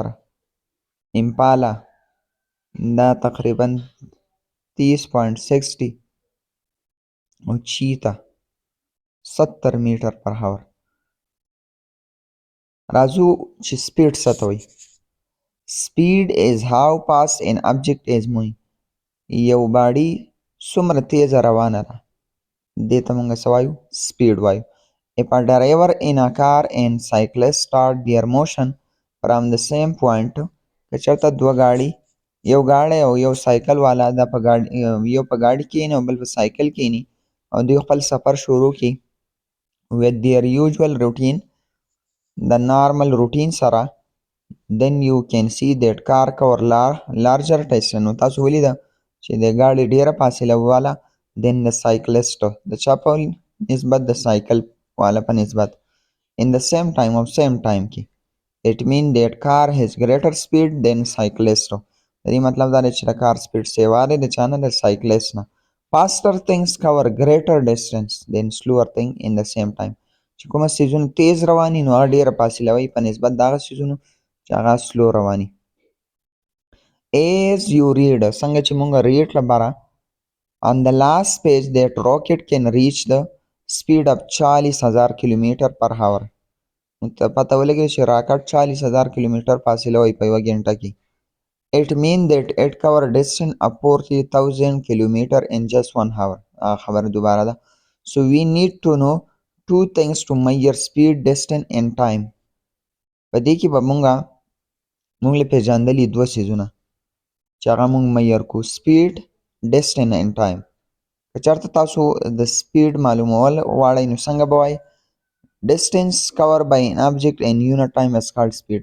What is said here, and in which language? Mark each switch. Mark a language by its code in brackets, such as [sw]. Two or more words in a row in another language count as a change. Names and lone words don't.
[ps] امپالا دا تقریبا 30.60 او چیتا 70 [en] meter per hour. [ps] راځو چې سپیډ څه ته وایي. [en] Speed is how fast an object is moving. [ps] یو باډي څومره تیزه روانه ده دې ته موږ څه وایو سپیډ وایو. [en] If a driver in a car and cyclist start their motion from the same point [ps] که چېرته دوه ګاډي یو ګاډی او یو سایکل والا دا په یو په ګاډي کښېني او بل په سایکل کښېني او دوی خپل سفر شروع کړي [en] with their usual routine [ps] د نارمل روټین سره [en] then you can see that car cover larger distance. [ps] نو تاسو ولیده چې د ګاډي ډیره فاصله والا [en] then the cyclist [ps] د چا په نسبت د سایکل والا په نسبت [en] in the same time [ps] او [en] same time [ps] کې. [en] It means that car has greater speed than cyclist. [ps] د دې مطلب دا دی چې د کار سپیډ سیوا دی د چا نه د سایکلست نه. [en] faster things cover greater distance than slower thing in the same time. [ps] چې کومه څیزونه تیز رواني نو هغه ډیره فاصله وي په نسبت د هغه څیزونو چې هغه سلو رواني. [en] as you read [ps] څنګه چې مونږ ریډ لپاره [en] on the last page that rocket can reach the speed of 40,000 kilometer per hour. [ps] ته پته ولګېده چې راکټ 40,000 کیلومیټر فاصله وایي په یوه ګنټه کې. [en] it means that it cover distance of 40,000 kilometer in just 1 hour. [ps] خبر دوباره ده. [en] So we need to know two things to measure speed, distance and time. [ps] په دې کې به مونږ له پېژندلي دوه څیزونه چې هغه مونږ میئر کړو [en] speed distance and time. [ps] که چېرته تاسو د سپیډ معلومول غواړئ نو څنګه به وایئ [en] distance cover by an object in unit time is called speed.